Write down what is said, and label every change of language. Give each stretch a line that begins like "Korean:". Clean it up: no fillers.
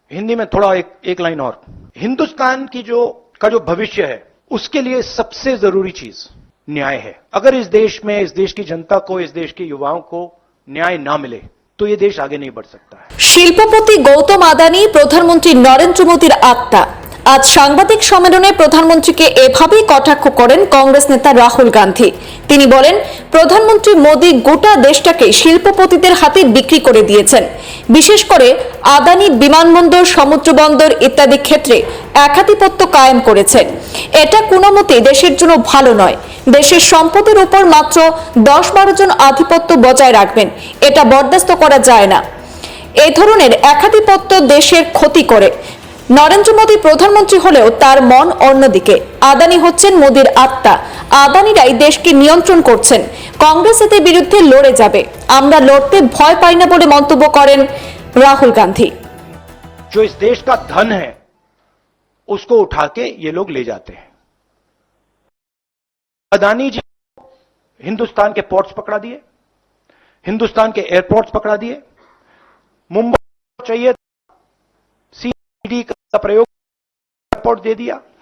Hindi: हिंदी में थोड़ा एक लाइन और। हिंदुस्तान की जो भविष्य है उसके लिए सबसे जरूरी चीज न्याय है। अगर इस देश में, इस देश की जनता को, इस देश के युवाओं को न्याय ना मिले तो ये देश आगे नहीं बढ़ सकता है।
Bangla: শিল্পপতি গৌতম আদানি প্রধানমন্ত্রী নরেন্দ্র মোদীর আত্মা। আজ সাংবাদিক সম্মেলনে প্রধানমন্ত্রীকে এভাবেই কটাক্ষ করেন কংগ্রেস নেতা রাহুল গান্ধী। তিনি বলেন, প্রধানমন্ত্রী মোদী গোটা দেশটাকে শিল্পপতিদের হাতে বিক্রি করে দিয়েছেন। বিশেষ করে আদানি বিমানবন্দর, সমুদ্রবন্দর ইত্যাদি ক্ষেত্রে একাধিপত্য কায়েম করেছেন। এটা কোনো মতেই দেশের জন্য ভালো নয়। দেশের সম্পদের উপর মাত্র 10-12 জন আধিপত্য বজায় রাখবেন, এটা বরদাস্ত করা যায় না। এই ধরনের একাধিপত্য দেশের ক্ষতি করে। নরেন্দ্র মোদী প্রধানমন্ত্রী হলেও তার মন অন্যদিকে। আদানি হচ্ছেন মোদীর আত্মা। আদানিরাই দেশকে নিয়ন্ত্রণ করছেন। কংগ্রেস এদের বিরুদ্ধে লড়ে যাবে। আমরা লড়তে ভয় পাই না বলে মন্তব্য করেন রাহুল গান্ধী।
Hindi: जो इस देश का धन है उसको उठा के ये लोग ले जाते हैं। अदानी जी हिंदुस्तान के पोर्ट्स पकड़ा दिए, हिंदुस्तान के एयरपोर्ट्स पकड़ा दिए। मुंबई चाहिए सीडी का प्रयोग एयरपोर्ट दे दिया।